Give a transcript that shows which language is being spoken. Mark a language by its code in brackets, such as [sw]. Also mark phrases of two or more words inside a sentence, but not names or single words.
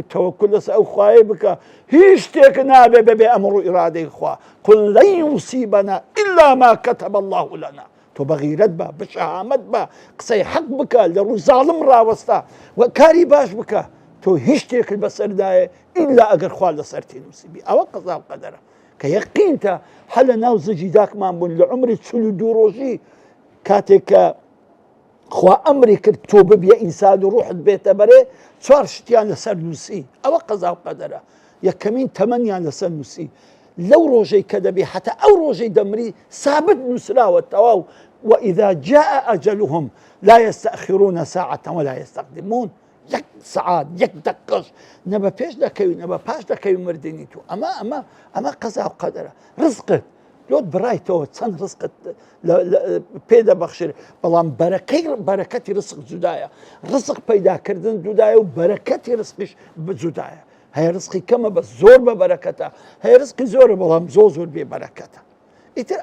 [ckb] تەوەکل لەسەر ئەو خوایە بکە هیچ شتێک نابێ بەبێ ئەمر و ئیرادەی خوا [ar] قل لەن یوصیبەنا ئیلا ما کەتەبە الله لەنا [ckb] تۆ بەغیرەت بە بەشەهامەت بە قسەی حەق بکە لە ڕووی زاڵم ڕاوەستا و کاری باش بکە تۆ هیچ شتێکت بەسەردایە ئیلا ئەگەر خوا لەسەرتی نووسیبی ئەوە قەزا و قەدەرە کە یەقینتە هە لە ناو زەجی داکمان بوون لە عومری 42 ڕۆژی کاتێک کە خوا ئەمری کرد تۆ ببیە ئینسان و ڕوحت بێتە بەرێ 4 شتیان لەسەر نووسی ئەوە قەزا و قەدەرە یەکەمین تەمەنیان لەسەر نووسی لەو ڕۆژەی کە دەبێ حتا ئەو ڕۆژەی دەمری سابت نووسراوە تەواو [ar] وإذا جاء أجلهم لا يستأخرون ساعة ولا يستقدمون [ckb] یەک سعات یەک دقەش نەبە پێش دەکەوی نەبە پاش دەکەوی مردنی تو ئەمە قەزا و قەدەرە ڕزقت لۆت بڕایتەوە چەند ڕزقت پێدەبەخشێت بەڵام بەرەکەتی ڕزق جودایە ڕزق پەیداکردن جودایە و بەرەکەتی ڕزقیش جودایە هەیە ڕزقی کەمە بە زۆر بە بەرەکەتە هەیە ڕزقی زۆرە بەڵام زۆر بێ بەرەکەتە ئیتر